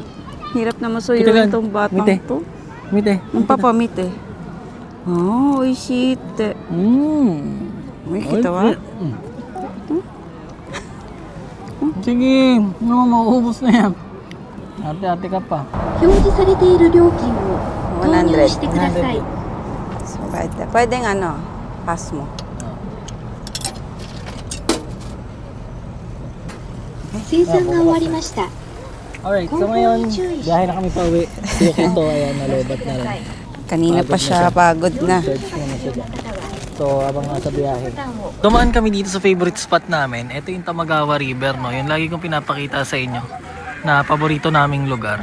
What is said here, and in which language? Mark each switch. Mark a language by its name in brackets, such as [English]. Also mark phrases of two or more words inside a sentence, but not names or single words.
[Filipino] Hirap na masuyuin itong batang to. [Japanese] Mite. [Filipino] Ang papamite. Oh, oishite. May kita ba? Sige. Mauubos na yan. Ate-ate ka pa. [Japanese] 表示されている料金を購入してください。 [Filipino] So, pwedeng ano, pass mo. [Japanese] 生産が終わりました。 [Filipino] Alright, so ngayon, biyahe na kami pa uwi. Si Yukito, ayan, nalobat na rin. Kanina pa siya, pagod na. Search muna siya dyan. So, abang nasa biyahe. Dumaan kami dito sa [English] favorite spot [Filipino] namin. Ito yung Tamagawa River, no? Yung lagi kong pinapakita sa inyo na paborito naming lugar.